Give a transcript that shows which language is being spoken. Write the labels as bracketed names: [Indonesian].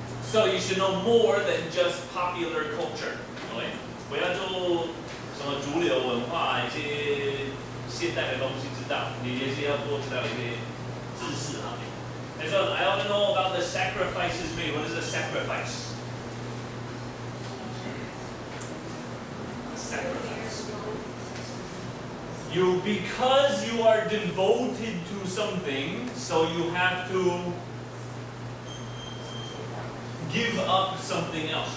[English] So you should know more than just popular culture. [Chinese] 不要就什么主流文化一些现代的东西知道，你也是要多知道一些知识啊。 [English] And so I want to know about the sacrifices made. What is a sacrifice? Sacrifice. Because you are devoted to something, so you have to give up something else.